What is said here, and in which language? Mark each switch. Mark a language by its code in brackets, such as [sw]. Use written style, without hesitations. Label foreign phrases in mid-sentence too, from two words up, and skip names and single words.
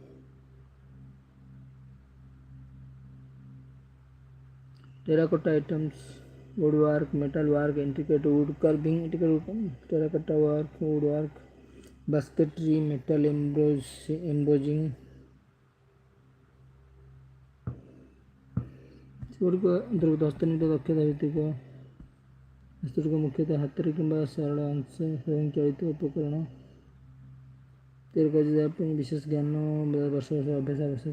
[en] Terracotta items, woodwork, metalwork, intricate wood carving, terracotta work, woodwork, basketry, metal embossing. [or] ସେଗୁଡ଼ିକ ଅନ୍ତର୍ଗତ ହସ୍ତନିର୍ମିତ ଦକ୍ଷତା ଭିତ୍ତିକ ହସ୍ତଗୁଡ଼ିକ ମୁଖ୍ୟତଃ ହାତରେ କିମ୍ବା ସରଳ ଅଂଶ ସ୍ୱୟଂଚାଳିତ ଉପକରଣ ତିଆରି କରାଯାଏ, ଯାହା ପାଇଁ ବିଶେଷ ଜ୍ଞାନ ବର୍ଷ ଅଭ୍ୟାସ ଆବଶ୍ୟକ।